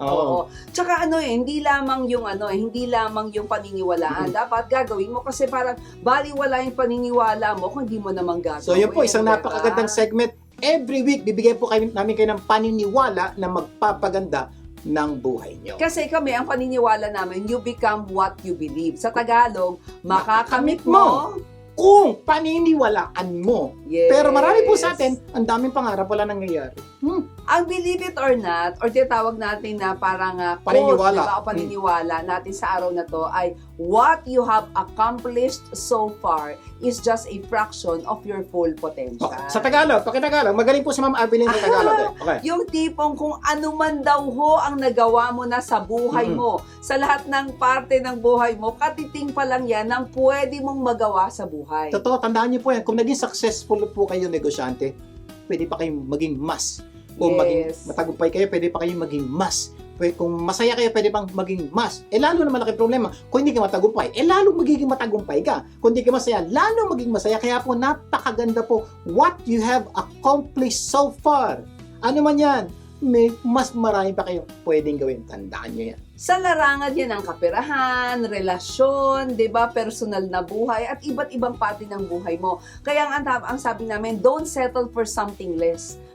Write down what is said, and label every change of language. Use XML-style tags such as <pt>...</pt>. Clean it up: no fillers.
<tl>Oo. Tsaka hindi lamang yung hindi lamang yung paniniwalaan. Dapat gagawin mo kasi parang baliwala yung paniniwala mo kung hindi mo naman gagawin. So yun po, isang diba? napakagandang segment.</tl> <en>Every week,</en> <tl>bibigyan po namin kayo ng paniniwala na magpapaganda ng buhay nyo. Kasi kami, ang paniniwala namin,</tl> <en>you become what you believe.</en> <tl>Sa Tagalog, makakamit mo. Kung paniniwalaan mo.</tl> <en>Yes.</en> <tl>Pero marami po sa atin, ang daming pangarap wala nangyayari. Ang</tl> <en>believe it or not, or</en> <tl>tinatawag natin na parang Paniniwala.</tl> <en>quote,</en> <tl>diba, o paniniwala natin sa araw na to ay</tl> <en>what you have accomplished so far is just a fraction of your full potential. Okay.</en> <tl>Sa Tagalog, pakitagalog. Magaling po si Ma'am Abilene sa Tagalog. Okay. Yung tipong kung ano man daw ho ang nagawa mo na sa buhay mo, sa lahat ng parte ng buhay mo, katiting pa lang yan ang pwede mong magawa sa buhay. Totoo, tandaan niyo po yan. Kung naging successful po kayo negosyante, pwede pa kayong maging mas. Kung maging</tl> <en>Yes.</en> <tl>matagumpay kayo, pwede pa kayong maging mas. Kung masaya kayo, pwede pang maging mas. Lalo na malaki problema. Kung hindi ka matagumpay, lalo magiging matagumpay ka. Kung hindi ka masaya, lalo maging masaya. Kaya po, napakaganda po</tl> <en>what you have accomplished so far.</en> <tl>Ano man yan, may mas marami pa kayo pwedeng gawin. Tandaan nyo yan. Sa larangan yan ang kaperahan, relasyon, 'di ba, personal na buhay at iba't ibang parte ng buhay mo. Kaya ang sabi namin,</tl> <en>don't settle for something less.</en>